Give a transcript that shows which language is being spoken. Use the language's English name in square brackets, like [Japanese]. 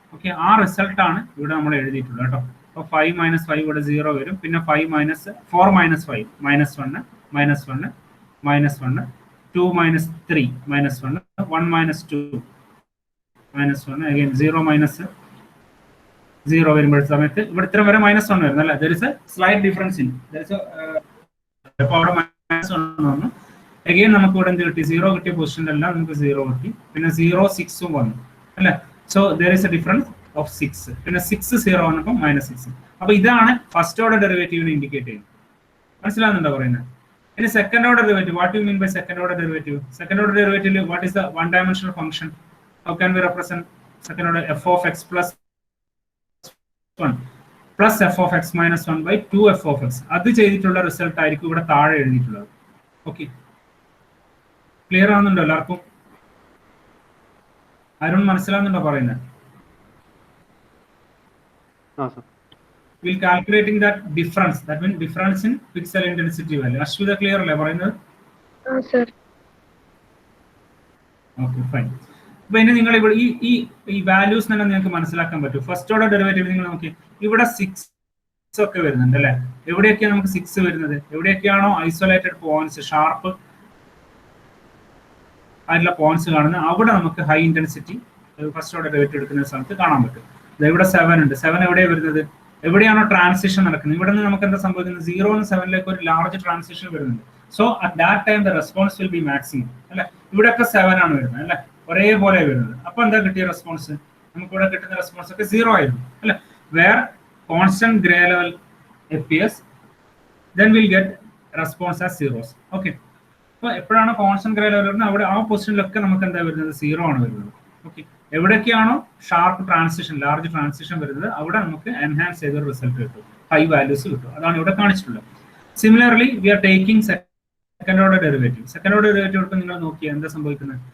[Malayalam] Okay, ആ result ആണ് ഇവിടെ നമ്മൾ എഴുതിയിട്ടുള്ളത് കേട്ടോ. അപ്പോൾ 5 - 5 ഇവിടെ 0 വരും, പിന്നെ 4 - 5 -1 -1 2 - 3 -1 1 - 2 -1 again 0 - 0 വരുമ്പോൾ സമയത്ത് ഇവിടെ ഇത്ര വരെ -1 വരുന്നു അല്ലേ. [English] there is a slight difference in there is a [Malayalam] അപ്പോൾ അവിടെ -1 വന്നു. again നമുക്ക് ഇവിടെ എന്ത് കിട്ടി, 0 കിട്ടിയ പൊസിഷനിലെല്ലാം നമുക്ക് 0 കിട്ടി, പിന്നെ 0 6 വന്നു അല്ലേ. [English] so there is a difference of 6, [Malayalam] പിന്നെ 6 0 വന്നപ്പോൾ -6. അപ്പോൾ ഇതാണ് ഫസ്റ്റ് ഓർഡർ ഡെറിവേറ്റീവിനെ ഇൻഡിക്കേറ്റ് ചെയ്യുന്നത്. മനസ്സിലാകുന്നുണ്ടോ പറയുന്നത്? [English] In a second order derivative, what do you mean by second order derivative? Second order derivative, what is the one dimensional function? How can we represent second order? F of x plus 1 plus f of x minus 1 by 2 f of x. [Malayalam] അത് ചെയ്തിട്ടുള്ള result ആയിരിക്കും ഇവിടെ താഴെ എഴുതിയിട്ടുള്ളത്. Okay, clear ആവുന്നുണ്ടോ എല്ലാവർക്കും? അരുൺ മനസ്സിലാവുന്നുണ്ടോ പറയുന്നത്? [English] we'll calculating that difference, that means difference in pixel intensity value. [Malayalam] Ashwita, clear അല്ലേ പറയുന്നത്? [English] Sir. Okay, fine. [Malayalam] അപ്പോൾ ഇനി നിങ്ങൾ ഇവിടെ ഈ വാല്യൂസ് തന്നെ നിങ്ങൾക്ക് മനസ്സിലാക്കാൻ പറ്റും. ഫസ്റ്റ് ഓർഡർ ഡെറിവേറ്റീവ് നിങ്ങൾ നോക്കി, ഇവിടെ 6 ഒക്കെ വരുന്നുണ്ട് അല്ലേ? എവിടെയൊക്കെയാണ് നമുക്ക് 6 വരുന്നത്? എവിടെയൊക്കെയാണോ ഐസൊലേറ്റഡ് പോയിന്റ്സ്, ഷാർപ്പ് ആയിട്ടുള്ള പോയിന്റ്സ് കാണുന്നത്, അവിടെ നമുക്ക് high intensity first order derivative എടുക്കുന്ന സമയത്ത് കാണാൻ പറ്റും. ഇവിടെ 7 ഉണ്ട്. 7 എവിടെയാണ് വരുന്നത്? എവിടെയാണോ ട്രാൻസിഷൻ നടക്കുന്നത്, ഇവിടെ നിന്ന് നമുക്ക് എന്താ സംഭവിക്കുന്നത്? 0 നിന്ന് 7ലേക്ക് ഒരു ലാർജ് ട്രാൻസിഷൻ വരുന്നുണ്ട്. [English] so at that time the response will be maximum [Malayalam] അല്ലെ? ഇവിടെയൊക്കെ 7 ആണ് വരുന്നത് അല്ലെ? ഒരേപോലെ വരുന്നത്. അപ്പൊ എന്താ കിട്ടിയ റെസ്പോൺസ്? നമുക്ക് ഇവിടെ കിട്ടുന്ന റെസ്പോൺസ് ഒക്കെ 0 ആയിരുന്നു അല്ലെ? Where constant grey level appears, then we'll get response as zeros. Okay, അപ്പൊ എപ്പോഴാണ് കോൺസ്റ്റന്റ് ഗ്രേ ലെവൽ വരുന്നത്, അവിടെ ആ പൊസിഷനിലൊക്കെ നമുക്ക് എന്താ വരുന്നത്? 0 ആണ് വരുന്നത്. Okay, എവിടേക്കാണോ sharp transition, large transition വരുന്നത്, അവിടെ നമുക്ക് എൻഹാൻസ് ചെയ്ത റിസൾട്ട് കിട്ടും, ഹൈ വാല്യൂസ് കിട്ടും. അതാണ് ഇവിടെ കാണിച്ചിട്ടുള്ളത്. [English] Similarly we are taking second order derivative. [Malayalam] Second order derivative എടുത്ത് നിങ്ങൾ നോക്കിയാൽ എന്താ സംഭവിക്കുന്നത്?